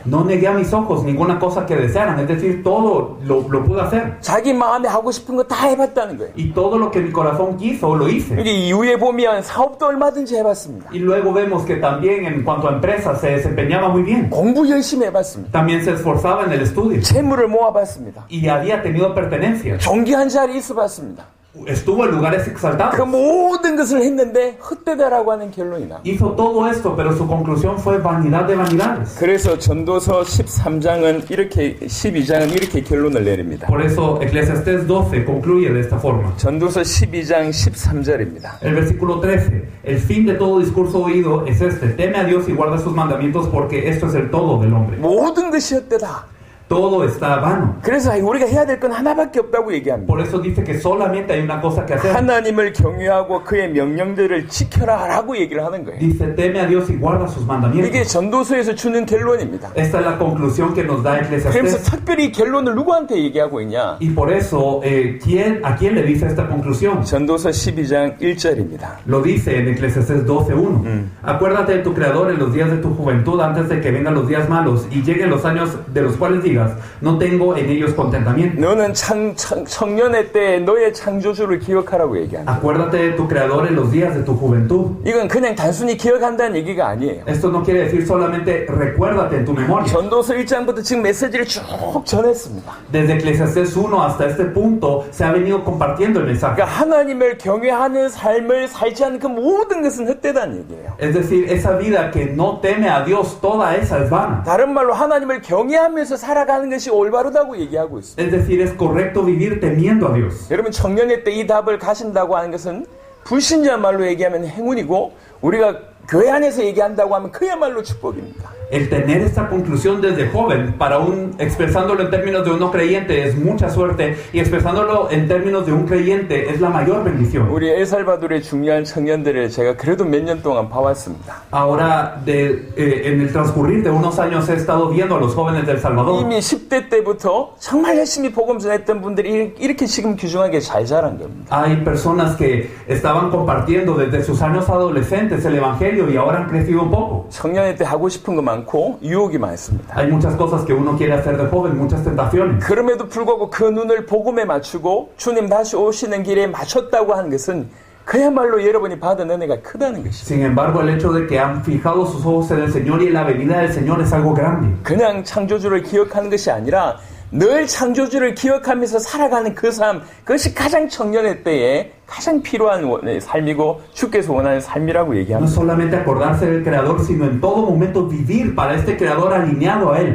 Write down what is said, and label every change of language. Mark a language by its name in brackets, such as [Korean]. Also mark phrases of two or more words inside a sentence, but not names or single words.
[Spanish] No negué a mis ojos ninguna cosa que desearan, es decir, todo lo pude hacer. [Korean] 자기 마음에 하고 싶은 거 다 해봤다는 거예요. [Spanish] Y todo lo que mi corazón quiso, lo hice. [Korean] 여기 이후에 보면 사업도 얼마든지 해봤습니다. [Spanish] Y luego vemos que también en cuanto a empresas se desempeñaba muy bien. [Korean] 공부 열심히 해봤습니다. [Spanish] También se esforzaba en el estudio. [Korean] 재물을 모아봤습니다. [Spanish] Y había tenido pertenencia. [Korean] 존귀한 자리에 있어봤습니다. [Spanish] Estuvo en lugares 그 exaltados. [Korean] 모든 것을 했는데 헛되다라고 하는 결론이 나. [Spanish] Hizo todo esto, pero su conclusión fue vanidad de vanidades. [Korean] 그래서 전도서 13장은 이렇게 12장은 이렇게 결론을 내립니다. [Spanish] Por eso Eclesiastés 12 concluye de esta forma. [Korean] 전도서 12장 13절입니다. [Spanish] El versículo 13. El fin de todo discurso oído es este: teme a Dios y guarda sus mandamientos, porque esto es el todo del hombre. [Korean] 모든 것이 헛되다. [Spanish] Todo está vano. [Korean] 그래서 우리가 해야 될 건 하나밖에 없다고 얘기합니다. [Spanish] Por eso dice que solamente hay una cosa que hacer. [Korean] 하나님을 경외하고 그의 명령들을 지켜라라고 얘기를 하는 거예요. [Spanish] Dice, teme a Dios y guarda sus mandamientos. [Korean] 이게 전도서에서 주는 결론입니다. [Spanish] Esta es la conclusión que nos da 그래서 Eclesiastés. [Korean] 특별히 결론을 누구한테 얘기하고 있냐? [Spanish] Y por eso, ¿a quién le dice esta conclusión? [Korean] 전도서 12장 1절입니다. [Spanish] Lo dice en Eclesiastés 12:1. Acuérdate de tu Creador en los días de tu juventud, antes de que vengan los días malos y lleguen los años de los cuales digas, no tengo en ellos contentamiento. [Korean] 너는 청년의 때 너의 창조주를 기억하라고 얘기합니다. [Spanish] Acuérdate de tu Creador en los días de tu juventud. [Korean] 이건 그냥 단순히 기억한다는 얘기가 아니에요. [Spanish] Esto no quiere decir solamente recuérdate en tu memoria. [Korean] 전도서 1장부터 지금 메시지를 쭉 전했습니다. [Spanish] Desde Eclesiastés 1 hasta este punto se ha venido compartiendo el mensaje. [Korean] 그러니까 하나님을 경외하는 삶을 살지 않는 그 모든 것은 헛되다는 얘기예요. [Spanish] Es decir, esa vida que no teme a Dios, toda esa es vana. [Korean] 다른 말로 하나님을 경외하면서 살아가는 것이 올바르다고 얘기하고 있습니다. [Spanish] Es decir, es correcto vivir temiendo a Dios. [Korean] 여러분 청년의 때 이 답을 가신다고 하는 것은 불신자 말로 얘기하면 행운이고 우리가 교회 안에서 얘기한다고 하면 그야말로 축복입니다. [Spanish] El tener esta conclusión desde joven, expresándolo en términos de un no creyente es mucha suerte, y expresándolo en términos de un creyente es la mayor bendición. [Korean] 우리 엘살바도르의 중요한 청년들을 제가 그래도 몇 년 동안 봐왔습니다. [Spanish] Ahora, en el transcurrir de unos años he estado viendo a los jóvenes de El Salvador. [Korean] 이미 10대 때부터 정말 열심히 복음 전했던 분들이 이렇게 지금 귀중하게 잘 자란 겁니다. [Spanish] Hay personas que estaban compartiendo desde sus años adolescentes el evangelio y ahora han crecido un poco. [Korean] 청년의 때 하고 싶은 거 많고 유혹이 많습니다. [Spanish] Hay muchas cosas que uno quiere hacer de joven, muchas tentaciones. [Korean] 그럼에도 불구하고 그 눈을 복음에 맞추고 주님 다시 오시는 길에 맞췄다고 하는 것은 그야말로 여러분이 받은 은혜가 크다는 것입니다. [Spanish] Sin embargo, el hecho de que han fijado sus ojos en el Señor y en la venida del Señor es algo grande. [Korean] 그냥 창조주를 기억하는 것이 아니라 늘 창조주를 기억하면서 살아가는 그 삶, 그것이 가장 청년의 때에 가장 필요한 삶이고 주께서 원하는 삶이라고 [Spanish] No 얘기합니다. solamente acordarse del Creador, sino en todo momento vivir para este Creador alineado a Él.